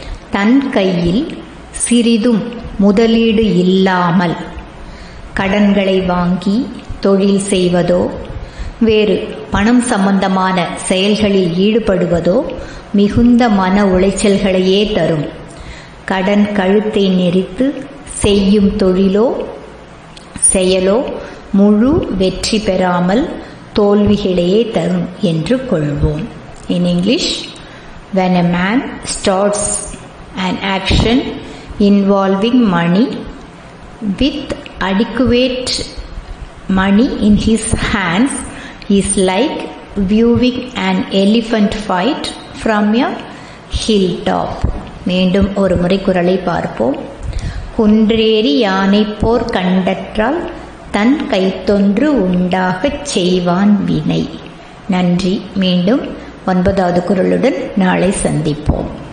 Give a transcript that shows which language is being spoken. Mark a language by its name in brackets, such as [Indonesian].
[Tamil] தன் கையில் சிறிதும் முதலீடு இல்லாமல் கடன்களை வாங்கி தொழில் செய்வதோ வேறு பணம் சம்பந்தமான செயல்களில் ஈடுபடுவதோ மிகுந்த மன உளைச்சல்களையே தரும். கடன் கழுத்தை நெரித்து செய்யும் தொழிலோ செயலோ முழு வெற்றி பெறாமல் தோல்விகளையே தரும் என்று கொள்வோம். [English] In English, when a man starts an action involving money with adequate money in his hands is like viewing an elephant fight from a hilltop. [Tamil] மீண்டும் ஒரு முறை குறளை பார்ப்போம். குன்றேறி யானை போர் கண்டற்றால் தன் கைத்தொன்று உண்டாகச் செய்வான் வினை. நன்றி. மீண்டும் 9வது குறளுடன் நாளை சந்திப்போம்.